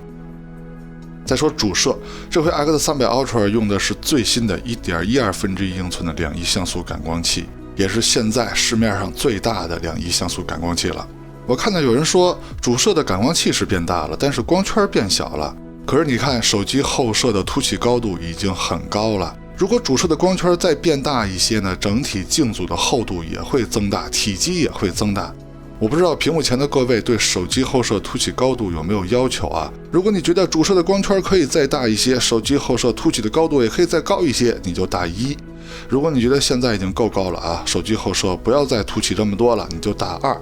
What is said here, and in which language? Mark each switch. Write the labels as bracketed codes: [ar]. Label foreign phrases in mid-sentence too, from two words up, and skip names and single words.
[zh] 再說主攝，這回 X300 Ultra 用的是最新的1.12英寸的2億像素感光器，也是現在市面上最大的2億像素感光器了。我看到有人說主攝的感光器是變大了，但是光圈變小了。可是你看手機後攝的凸起高度已經很高了，如果主攝的光圈再變大一些呢，整體鏡組的厚度也會增大，體積也會增大。我不知道屏幕前的各位对手機後攝凸起高度有沒有要求啊？如果你覺得主攝的光圈可以再大一些，手機後攝凸起的高度也可以再高一些，你就大1。如果你覺得現在已經夠高了啊，手機後攝不要再凸起這麼多了，你就大2。